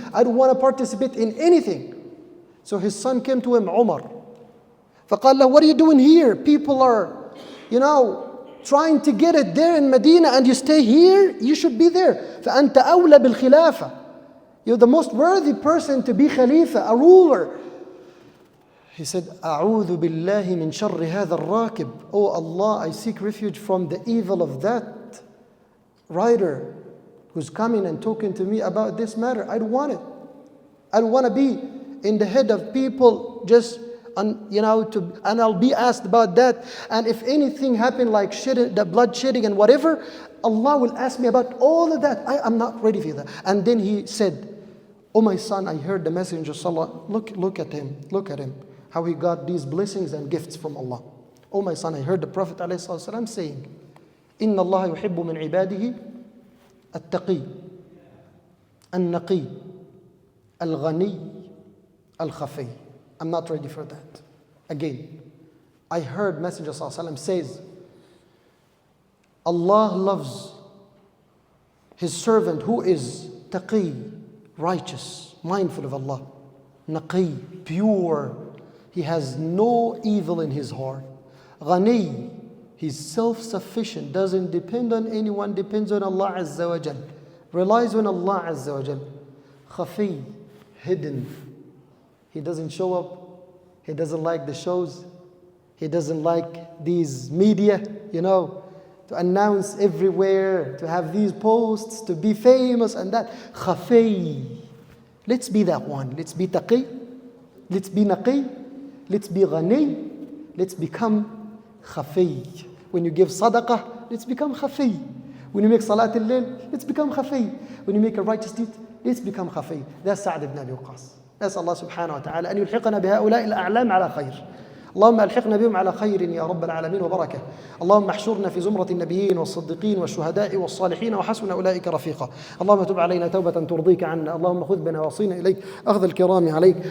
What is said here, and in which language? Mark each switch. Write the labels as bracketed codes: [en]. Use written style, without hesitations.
[en] I don't want to participate in anything. So his son came to him, Umar. [ar] فقال له, [en] what are you doing here? People are, trying to get it there in Medina and you stay here? You should be there. [ar] فأنت أولى بالخلافة. [en] You're the most worthy person to be Khalifa, a ruler. He said, [ar] أعوذ بالله من شر هذا الراكب. [en] Oh Allah, I seek refuge from the evil of that rider who's coming and talking to me about this matter. I don't want it. I don't want to be in the head of people just, and I'll be asked about that. And if anything happened like the blood shedding and whatever, Allah will ask me about all of that. I'm not ready for that. And then he said, oh my son, I heard the Messenger Sallallahu, look at him, how he got these blessings and gifts from Allah. Oh my son, I heard the Prophet ﷺ saying, [ar] إن الله يحب من عباده التقي النقي الغني الخفي. [en] I'm not ready for that. Again, I heard Messenger ﷺ says, Allah loves His servant who is taqi, righteous, mindful of Allah, naqi, pure. He has no evil in his heart. Ghani, he's self-sufficient, doesn't depend on anyone, depends on Allah Azza wa Jal, relies on Allah Azza wa Jal. Khafi, hidden. He doesn't show up. He doesn't like the shows. He doesn't like these media, to announce everywhere, to have these posts, to be famous and that. Khafi. Let's be that one. Let's be taqi. Let's be naqi. Let's be ghani. Let's become khafi. When you give sadaqah, let's become khafi. When you make salat al-layl, let's become khafi. When you make a righteous deed, let's become khafi. That's Sa'd ibn Abi Waqqas. [ar] نسأل الله سبحانه وتعالى أن يلحقنا بهؤلاء الأعلام على خير. اللهم ألحقنا بهم على خير يا رب العالمين وبركة. اللهم احشرنا في زمرة النبيين والصديقين والشهداء والصالحين وحسن أولئك رفيقا. اللهم تب علينا توبة ترضيك عنا. اللهم خذ بنواصينا إليك أخذ الكرام عليك.